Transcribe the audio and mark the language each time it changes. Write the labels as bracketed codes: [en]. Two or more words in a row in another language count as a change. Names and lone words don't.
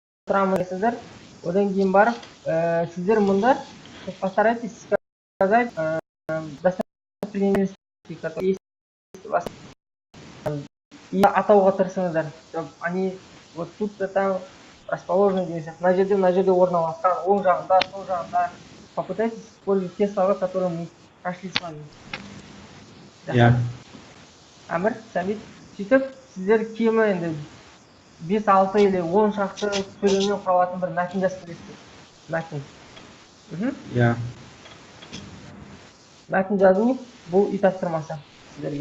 [kk] тұрамын дейсіздер. Одан кейін барып, сіздер мұнда [ru] постарайтесь сказать достопримечательности, которые есть у вас. [kk] И атауға тырысыңыздар. [ru] Они вот тут там расположены [kk] деген сияқты. Мына жерде орналасқан, оң жағында, сол жағында. [ru] Попытайтесь использовать те слова, которые мы прошли с вами. [kk] Я. Әмір, Сәбит, сөйтіп, сіздер кемі енді 5-6 или 10 шақты сөйлемнен құралатын бір мәтін жазып бересіздер. Мәтін. Я. Мәтін жазу бұл үй тапсырмасы сіздерге.